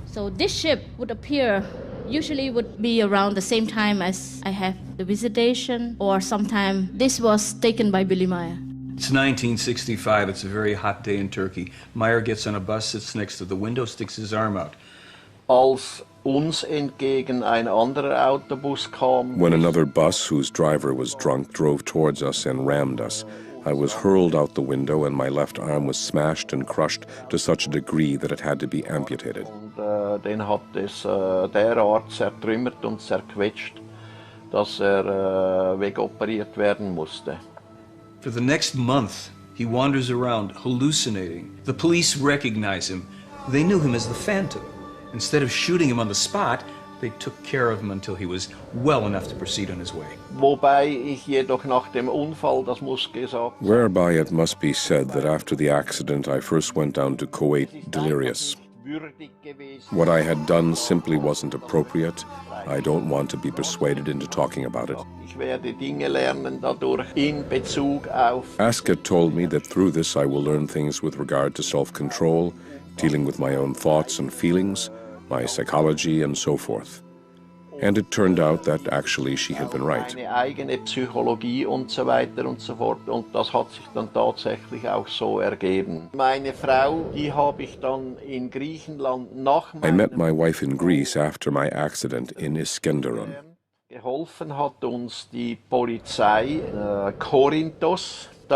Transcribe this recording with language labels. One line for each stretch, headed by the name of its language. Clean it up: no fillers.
English: So this ship would appear, usually would be around the same time as I have the visitation, or sometime this was taken by Billy Meier. It's 1965. It's a very hot day in Turkey. Meier gets on a bus, sits next to the window, sticks his arm out.
German: Als uns entgegen ein anderer Autobus kam.
English: When another bus whose driver was drunk drove towards us and rammed us, I was hurled out the window and my left arm was smashed and crushed to such a degree that it had to be amputated.
German: Und den hat es derart zertrümmert und zerquetscht, dass wegoperiert werden musste.
English: For the next month, he wanders around, hallucinating. The police recognize him. They knew him as the Phantom. Instead of shooting him on the spot, they took care of him until he was well enough to proceed on his way.
German: Wobei ich jedoch nach dem Unfall, das muss gesagt.
English: Whereby it must be said that after the accident I first went down to Kuwait delirious. What I had done simply wasn't appropriate. I don't want to be persuaded into talking about it.
German: Ich werde Dinge lernen dadurch in Bezug auf.
English: Asket told me that through this I will learn things with regard to self-control, dealing with my own thoughts and feelings, my psychology and so forth. And it turned out that actually she had been right.
German: Meine eigene Psychologie und so weiter und so fort. Und das hat sich dann tatsächlich auch so ergeben. Meine Frau, die habe ich dann in Griechenland nach
English: I met my wife in Greece after my accident in Iskenderun.
German: Geholfen hat uns die Polizei Korinthos.